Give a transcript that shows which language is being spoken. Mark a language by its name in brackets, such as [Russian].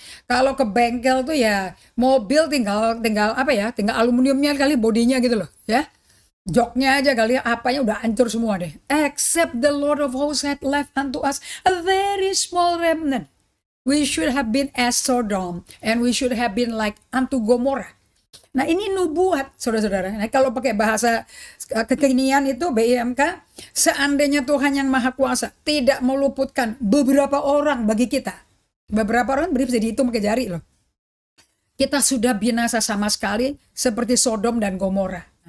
[Indonesian] Kalau ke bengkel tuh ya mobil tinggal apa ya, tinggal aluminiumnya kali bodinya gitu loh ya. Joknya aja kali ya, apanya udah hancur semua deh. [English] Except the Lord of hosts had left unto us a very small remnant. We should have been as Sodom, and we should have been like unto Gomorrah. [Indonesian] Nah ini nubuat, saudara-saudara. Nah kalau pakai bahasa kekinian itu BIMK, seandainya Tuhan yang Maha Kuasa tidak meluputkan beberapa orang bagi kita. Beberapa orang bisa dihitung pakai jari loh. Kita sudah binasa sama sekali seperti Sodom dan Gomorrah.